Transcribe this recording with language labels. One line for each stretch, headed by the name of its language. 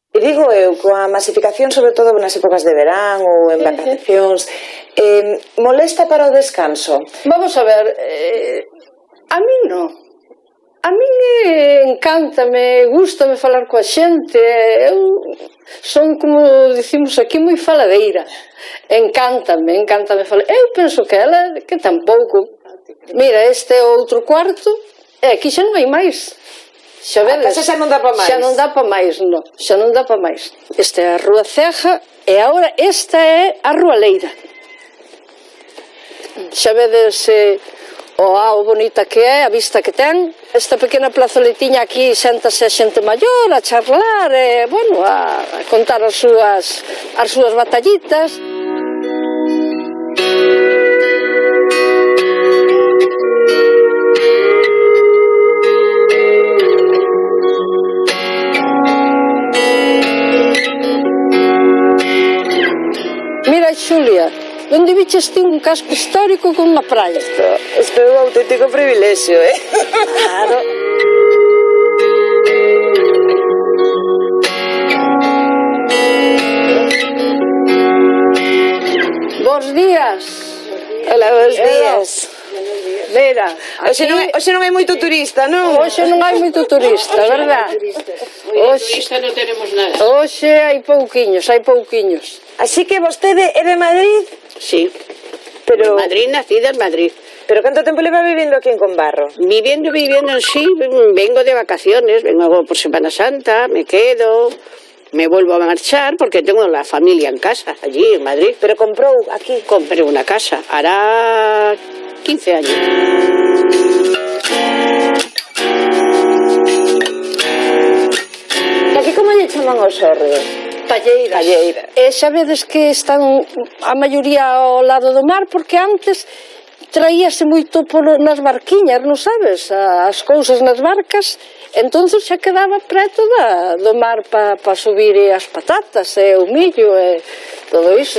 Galician: E digo eu, coa masificación, sobre todo nas épocas de verán ou en vacacións, molesta para o descanso? Vamos a ver, a mí non. A mí encántame, gústame falar coa xente, eu son, como dicimos aquí, moi faladeira. Encántame falar. Eu penso que ela, que tampouco. Mira, este é outro cuarto, e aquí xa non hai máis. Xa vedes? A casa xa non dá pa máis. Xa non dá pa máis, non. Xa non dá pa máis. Esta é a Rúa Ceja e agora esta é a Rúa Leira. Xa vedes o bonita que é, a vista que ten. Esta pequena plazoletiña aquí séntase a xente maior a charlar e, bueno, a contar as súas batallitas. Mira, Xulia, onde viches ti un casco histórico con unha praia? Isto é un auténtico privilexio, Claro. Bos días. Hola, bos días. Mira, Hoxe non hai moito turista, non? Hoxe non hai moito turista, verdad? Turista non tenemos nada. Hoxe hai pouquiños. Así que vostede é de Madrid? Sí, Pero,
Spanish: Madrid, nacida en Madrid.
Galician: pero canto tempo leva vivindo aquí en Combarro?
Spanish: Viviendo, sí, vengo de vacaciones, vengo por Semana Santa, me quedo, me vuelvo a marchar porque tengo la familia en casa, allí en Madrid.
Galician: Pero comprou aquí?
Spanish: Compré una casa, hará 15 años.
Galician: E aquí como lle chaman os hórreos? Palleiras. E xa vedes que están a maioría ao lado do mar, porque antes traíase moito nas barquiñas, non sabes? As cousas nas barcas, entonces xa quedaba preto do mar para subir as patatas e o millo e todo iso.